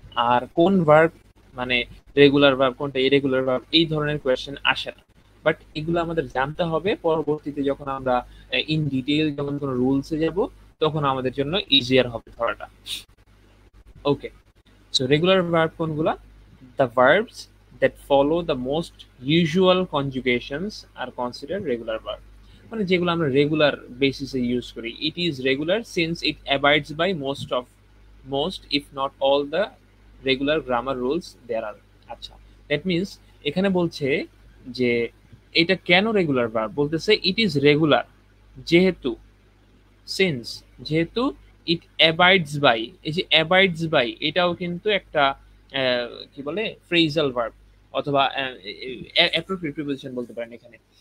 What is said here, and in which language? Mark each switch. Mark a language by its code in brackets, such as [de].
[bn] আর কোন ভার্ব মানে regular verb কোনটা ইরেগুলার ভার্ব, এই ধরনের কোয়েশ্চেন আসে না। বাট এগুলো আমাদের জানতে হবে পরবর্তীতে যখন আমরা [en] in detail [bn] যখন কোনো রুলসে যাব, তখন আমাদের জন্য ইজিয়ার হবে ধরাটা। ওকে। সো রেগুলার ভার্ব কোনগুলা? [en] The verbs that follow the most usual conjugations are considered regular verb. [bn] মানে যেগুলো আমরা রেগুলার বেসিসে ইউজ করি। [en] It is regular since it abides by most if not all the regular grammar rules there are. [bn] আচ্ছা, [en] that means [bn] এখানে বলছে যে এটা কেন রেগুলার ভার্ব, বলতেছে [en] it is regular [bn] যেহেতু, সিন্স যেহেতু, [en] it abides by, [bn] এই যে অ্যাবাইডস বাই এটাও কিন্তু একটা কি বলে ফ্রেজাল ভার্ব অথবা অ্যাপ্রোপ্রিয়েট প্রিপোজিশন বলতে পারেন এখানে।